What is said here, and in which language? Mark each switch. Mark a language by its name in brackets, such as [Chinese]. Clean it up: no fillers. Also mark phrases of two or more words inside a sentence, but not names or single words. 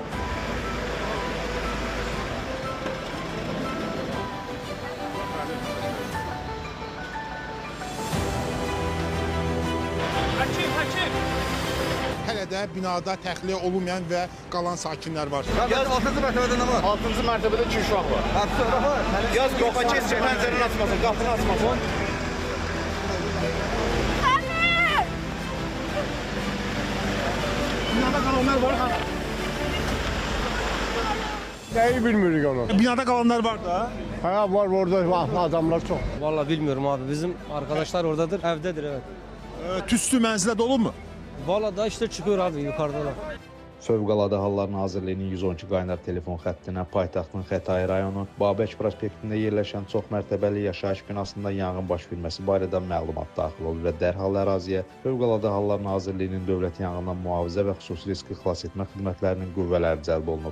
[Azerbaijani] Hələ də binada təxliyə olunmayan və qalan sakinlər var. Yaz 6-cı mərtəbədə nə var? 6-cı mərtəbədə 2 uşaq var. Yaz yoxa kes, pəncərəni açmasın, qapını açmasın. Binada qalanlar var ha? [Turkish] Neyi bilmiyoruz onu. [Azerbaijani] Binada qalanlar var da. [Turkish] Ha var orada adamlar çok. Vallahi bilmiyorum abi. Bizim arkadaşlar oradadır. Evdedir evet. [Azerbaijani] Tüstü mənzilə dolu mu? [Turkish] Vallahi da işte çıkıyor abi yukarıdalar. [Azerbaijani] Fövqəladə Hallar Nazirliyinin 112 qaynar telefon xəttinə paytaxtın Xətai rayonu Babək prospektində yerləşən çox mərtəbəli yaşayış binasında yanğın baş verməsi barədə məlumat daxil olub və dərhal əraziyə Fövqəladə Hallar Nazirliyinin Dövlət Yanğından Mühafizə və Xüsusi Riski Xilas etmə xidmətlərinin qüvvələri cəlb olunub.